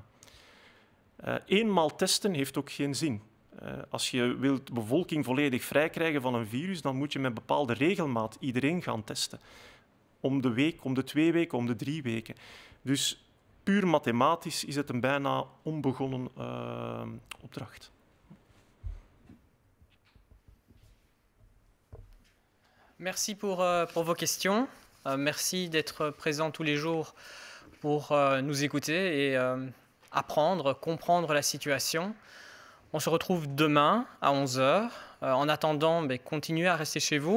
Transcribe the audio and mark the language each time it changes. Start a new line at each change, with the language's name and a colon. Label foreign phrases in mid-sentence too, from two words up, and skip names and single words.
Dutch: Eenmaal testen heeft ook geen zin. Als je wilt de bevolking volledig vrij krijgen van een virus, dan moet je met bepaalde regelmaat iedereen gaan testen. Om de week, om de 2 weken, om de 3 weken. Dus puur mathematisch is het een bijna onbegonnen opdracht.
French: Merci pour vos questions. Merci d'être présent tous les jours pour nous écouter et apprendre, comprendre la situation. On se retrouve demain à 11 h. En attendant, continuez à rester chez vous.